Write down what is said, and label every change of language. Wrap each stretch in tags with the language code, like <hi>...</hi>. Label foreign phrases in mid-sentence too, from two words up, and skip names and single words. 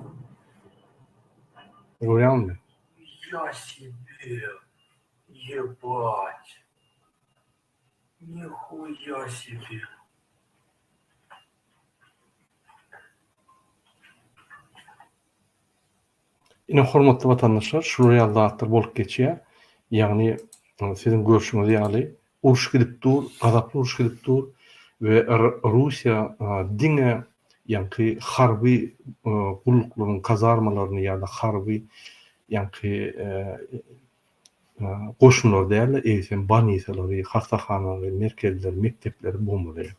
<tk>Görýärmi?</tk> <ru>Я себе, ебать, нихуя себе.</ru> <tk>Ine hormatly vatandaşlar, şu realdatlar bolup geçýär. Ýagny sizin görüşiňiz ýaly uruş gidip dur, gazaply uruş gidip dur we Russiya diňe ýa-ni harby gullyklaryň kazarmalaryny ýa-da harby ýa-ni goşunlar däl, eýsen banisalary, hastahanalary, merkezler, mektepleri bombalaýar.</tk>